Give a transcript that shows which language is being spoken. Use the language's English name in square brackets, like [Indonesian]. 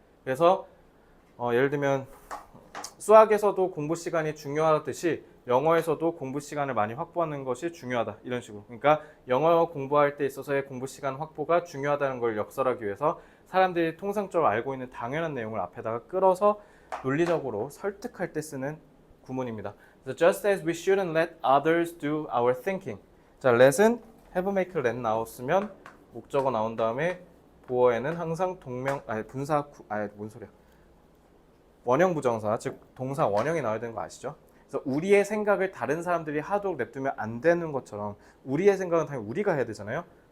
[Korean] 그래서 예를 들면 수학에서도 공부 시간이 중요하듯이 영어에서도 공부 시간을 많이 확보하는 것이 중요하다 이런 식으로. 그러니까 영어 공부할 때 있어서의 공부 시간 확보가 중요하다는 걸 역설하기 위해서 사람들이 통상적으로 알고 있는 당연한 내용을 앞에다가 끌어서 논리적으로 설득할 때 쓰는 구문입니다. [English] So just as we shouldn't let others do our thinking. [Korean] 자, let은 have, make, let 나왔으면 목적어 나온 다음에 보어에는 항상 뭔 소리야? 원형 부정사, 즉 동사 원형이 나와야 되는 거 아시죠? 그래서 우리의 생각을 다른 사람들이 하도록 냅두면 안 되는 것처럼 우리의 생각은 당연히 우리가 해야 되잖아요.